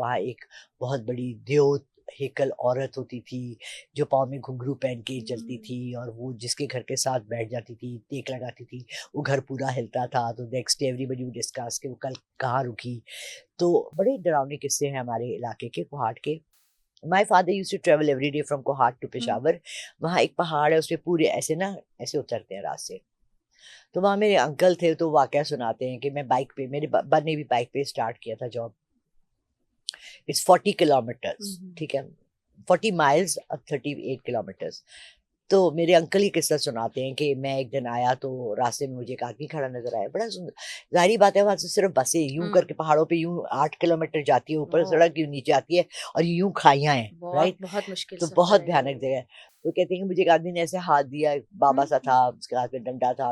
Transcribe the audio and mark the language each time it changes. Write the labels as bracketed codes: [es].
[ur] وہاں ایک بہت بڑی دیوت ہیکل عورت ہوتی تھی جو پاؤں میں گھنگرو پہن کے چلتی تھی, اور وہ جس کے گھر کے ساتھ بیٹھ جاتی تھی, ٹیک لگاتی تھی, وہ گھر پورا ہلتا تھا. تو [en] next everybody will discuss [ur] کہ وہ کل کہاں رکی. تو بڑے ڈراؤنے قصے ہیں ہمارے علاقے کے, کوہاٹ کے. [en] My father used to travel every day from Kohat to Peshawar. [ur] وہاں ایک پہاڑ ہے, اس پہ پورے ایسے نا ایسے اترتے ہیں راستے. تو وہاں میرے انکل تھے, تو واقعہ سناتے ہیں کہ میں بائک پہ, میرے ابا نے بھی بائک پہ اسٹارٹ کیا تھا جاب. [en] It's 40 kilometers, [ur] ٹھیک ہے, [en] 40 miles اور 38 kilometers. [ur] تو میرے انکل ہی قصہ سناتے ہیں کہ میں ایک دن آیا تو راستے میں مجھے ایک آدمی کھڑا نظر آیا, بڑا سندر. ظاہری بات ہے وہاں سے صرف بسیں یوں کر کے پہاڑوں پہ یوں 8 کلومیٹر جاتی ہے, اوپر سڑک یوں نیچے آتی ہے, اور یوں کھائیاں ہیں, رائٹ, بہت مشکل, تو بہت بھیانک جگہ ہے. تو کہتے ہیں کہ مجھے ایک آدمی نے ایسے ہاتھ دیا, بابا سا تھا, اس کے ہاتھ میں ڈنڈا تھا.